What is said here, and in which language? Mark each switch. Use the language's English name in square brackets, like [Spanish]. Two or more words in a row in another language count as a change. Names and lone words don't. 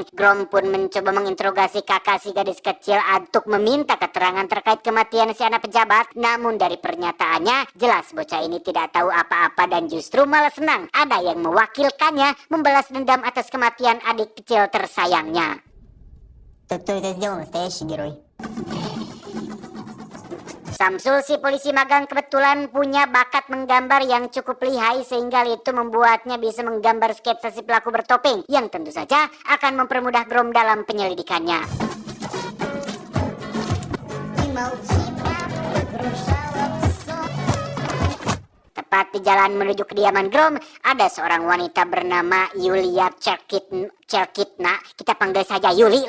[Indonesian] Grom pun mencoba menginterogasi kakak si gadis kecil untuk meminta keterangan terkait kematian si anak pejabat. Namun dari pernyataannya jelas bocah ini tidak tahu apa-apa dan justru malah senang ada yang mewakilkannya membalas dendam atas kematian adik kecil tersayangnya. [Russian] Тот, кто это сделал, настоящий герой. [Indonesian] Samsul, si polisi magang, kebetulan punya bakat menggambar yang cukup lihai sehingga itu membuatnya bisa menggambar sketsa si pelaku bertopeng yang tentu saja akan mempermudah Grom dalam penyelidikannya. Tepat di jalan menuju kediaman Grom, ada seorang wanita bernama Yulia Cherkitna, kita panggil saja Yuli lah